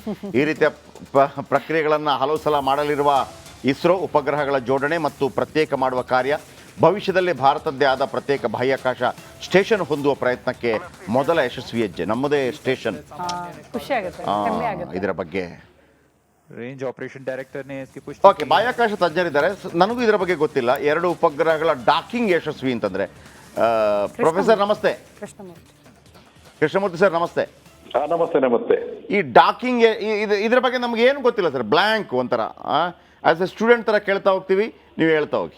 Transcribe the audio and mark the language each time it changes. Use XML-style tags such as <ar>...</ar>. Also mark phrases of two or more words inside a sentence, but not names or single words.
<kn>ಈ ರೀತಿಯ ಪ್ರಕ್ರಿಯೆಗಳನ್ನು ಹಲವು ಸಲ ಮಾಡಲಿರುವ ಇಸ್ರೋ ಉಪಗ್ರಹಗಳ ಜೋಡಣೆ ಮತ್ತು ಪ್ರತ್ಯೇಕ ಮಾಡುವ ಕಾರ್ಯ. ಭವಿಷ್ಯದಲ್ಲಿ ಭಾರತದ್ದೇ ಆದ ಪ್ರತ್ಯೇಕ ಬಾಹ್ಯಾಕಾಶ ಸ್ಟೇಷನ್ ಹೊಂದುವ ಪ್ರಯತ್ನಕ್ಕೆ ಮೊದಲ ಯಶಸ್ವಿ ಹೆಜ್ಜೆ. ನಮ್ಮದೇ ಸ್ಟೇಷನ್. ಖುಷಿ ಆಗುತ್ತೆ, ಹೆಮ್ಮೆ ಆಗುತ್ತೆ. ಇದರ ಬಗ್ಗೆ</kn> <hi>रेंज ऑपरेशन डायरेक्टर ने इसकी पुष्टि</hi> <kn>ಓಕೆ, ಬಾಹ್ಯಾಕಾಶ ತಜ್ಞರಿದ್ದಾರೆ, ನನಗೂ ಇದರ ಬಗ್ಗೆ ಗೊತ್ತಿಲ್ಲ. 2 ಉಪಗ್ರಹಗಳ ಡಾಕಿಂಗ್ ಯಶಸ್ವಿ ಅಂತಂದ್ರೆ. ಪ್ರೊಫೆಸರ್ ನಮಸ್ತೆ. ಕೃಷ್ಣಮೂರ್ತಿ ಸರ್ ನಮಸ್ತೆ. ನಮಸ್ತೆ. ಈ ಡಾಕಿಂಗ್ ಇದ್ರ ಬಗ್ಗೆ ನಮ್ಗೆ ಏನು ಗೊತ್ತಿಲ್ಲ ಸರ್, ಬ್ಲ್ಯಾಂಕ್ ಒಂಥರ.</kn> <en>as a student</en> <kn>ಥರ ಕೇಳ್ತಾ ಹೋಗ್ತೀವಿ, ನೀವು ಹೇಳ್ತಾ ಹೋಗಿ.</kn>